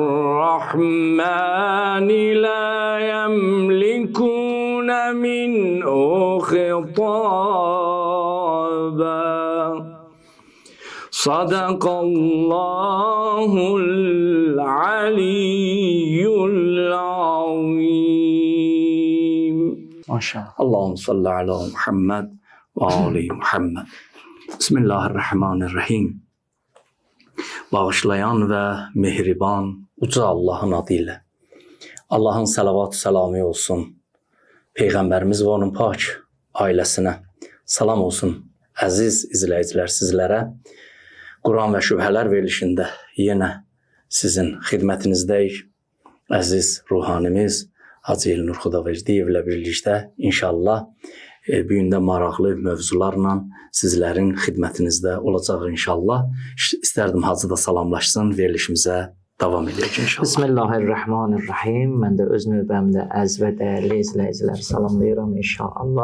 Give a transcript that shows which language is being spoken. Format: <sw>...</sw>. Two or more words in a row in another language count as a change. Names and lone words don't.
<ar>الرحمن لا يملكون منه خطابا صدق الله العلي العظيم ما شاء الله. اللهم صل على محمد وآل محمد.</ar> <az>Bismillahirrahmanirrahim. Bağışlayan ve mehriban uca Allah'ın adıyla. Allah'ın salavat selamı olsun. Peygamberimiz ve onun pak ailesine salam olsun. Aziz izleyiciler sizlere Kur'an ve şübheler verilişinde yine sizin hizmetinizdeyiz. Aziz ruhanimiz Hacı Elnur Xudaverdiyev ilə birlikdə inşallah bu gün də maraqlı mövzularla sizlərin xidmətinizdə olacaq inşallah. İstərdim Hacı da salamlaşsın, verilişimizə davam edək inşallah. Bismillahirrahmanirrahim. Mən də öz növbəmdə əziz və dəyərli izləyiciləri salamlayıram inşallah.</az>